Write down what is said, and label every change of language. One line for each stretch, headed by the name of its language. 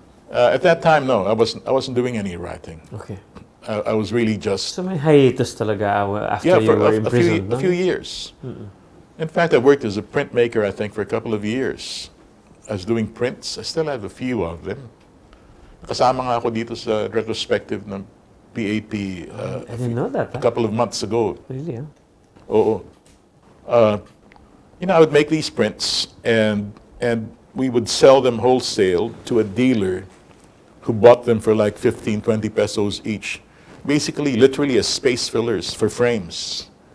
English: At that time, no, I wasn't doing any writing. Okay. I was really just...
Filipino: So may hiatus talaga
English: after you were imprisoned,
Filipino: no?
English: a few years. In fact, I worked as a printmaker, I think, for a couple of years. I was doing prints. I still have a few of them.
Filipino: Kasama nga ako dito sa retrospective ng PAP
English: I didn't know that. a couple of months ago. Really, huh?
Filipino: Oo.
English: I would make these prints, and we would sell them wholesale to a dealer who bought them for like 15, 20 pesos each. Basically, literally as space fillers for frames.